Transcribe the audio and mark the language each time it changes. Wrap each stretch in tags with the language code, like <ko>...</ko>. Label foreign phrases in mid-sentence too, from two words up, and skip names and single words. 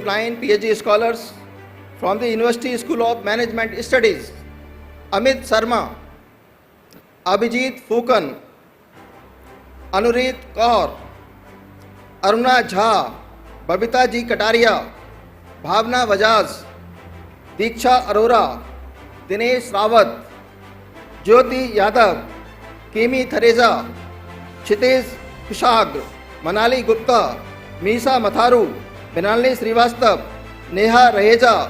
<en>9 PhD scholars from the University School of Management Studies, Amit Sharma, Abhijit Fukan, Anurit Kaur, Aruna Jha, Babita Ji Kataria, Bhavna Bajaj, Diksha Arora, Dinesh Rawat, Jyoti Yadav, Kimi Theresa, Kshitij Kushag, Manali Gupta, Misa Matharu, Benalini Srivastav, Neha Raheja,</en>